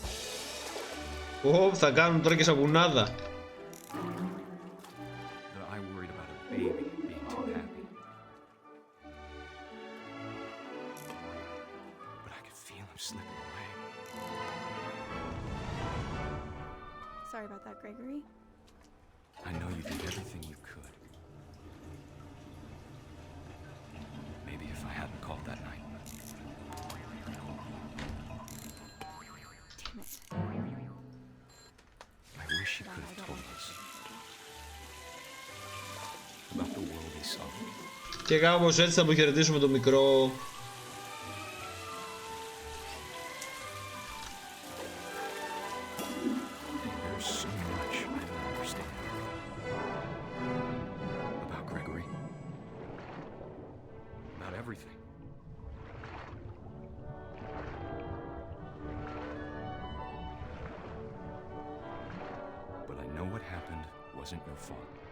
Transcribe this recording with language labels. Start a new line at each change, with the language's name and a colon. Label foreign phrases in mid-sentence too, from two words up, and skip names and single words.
Greek: Ω, θα κάνουν τώρα και σαπουνάδα.
English: But I worried about a baby being too happy. But I could feel him slipping away. Sorry about that, Gregory. I know you did everything you could. Maybe if I hadn't called that night. Damn it. I wish he could have told us about the world he saw.
Greek: Και κάπως έτσι θα αποχαιρετήσουμε το μικρό.
English: There's so much I don't understand about Gregory, about everything. But I know what happened wasn't your fault.